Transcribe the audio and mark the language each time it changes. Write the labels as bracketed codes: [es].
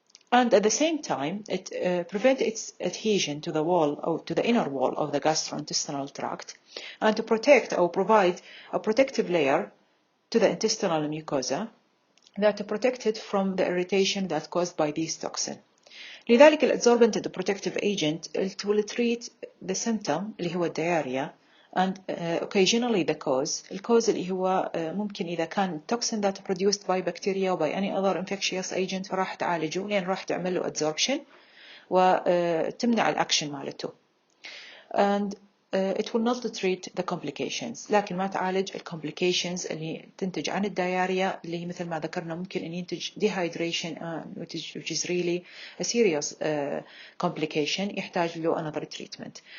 [en] And at the same time, it prevents its adhesion to the wall or to the inner wall of the gastrointestinal tract, and to protect or provide a protective layer to the intestinal mucosa that are protected from the irritation that's caused by these toxins. لذلك الادsorbent and the protective agent, it will treat the symptom [ar] اللي هو [en] diarrhea and occasionally the cause. [ar] الcause اللي هو ممكن إذا كان [en] toxin that produced by bacteria or by any other infectious agent [ar] فراح تعالجه لأن راح تعمل له adsorption وتمنع الأكشن مالته. [en] And it will not treat the complications، [ar] لكن ما تعالج complications اللي تنتج عن الدياريا اللي مثل ما ذكرنا ممكن أن ينتج dehydration [en] which is really a serious complication [ar] يحتاج له [en] another treatment.